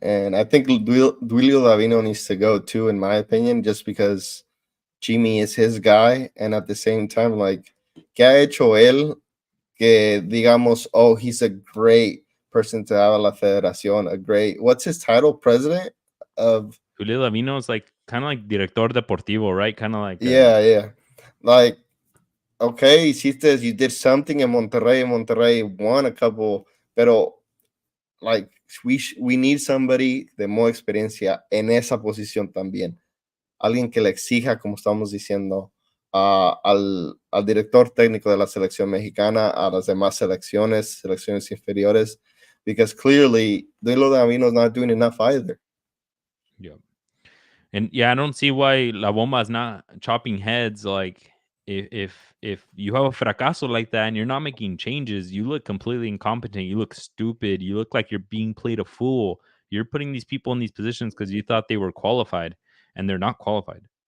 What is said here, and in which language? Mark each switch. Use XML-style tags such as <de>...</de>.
<en>and I think Duilio Davino needs to go too, in my opinion, just because Jimmy is his guy, and at the same time, like,</en> <es>¿qué ha hecho él que digamos,</es> <en>oh, he's a great person to have</en> <es>a la federación,</es> <en>a great, what's his title, president of, Julio Davino is like kind of like director deportivo, right? Kind of like yeah, yeah, like, okay,</en> <es>hiciste,</es> <en>you did something in Monterrey won a couple,</en> <es>pero</es> <en>like we need somebody</en> <es>de more experiencia en esa posición también, alguien que le exija, como estamos diciendo, al director técnico de la selección mexicana, a las demás selecciones inferiores,</es> <en>because clearly Dilo Davino is not doing enough either. yeah. And yeah, I don't see why La Bomba is not chopping heads. Like if you have a fracaso like that and you're not making changes, you look completely incompetent. You look stupid. You look like you're being played a fool. You're putting these people in these positions because you thought they were qualified, and they're not qualified.</en>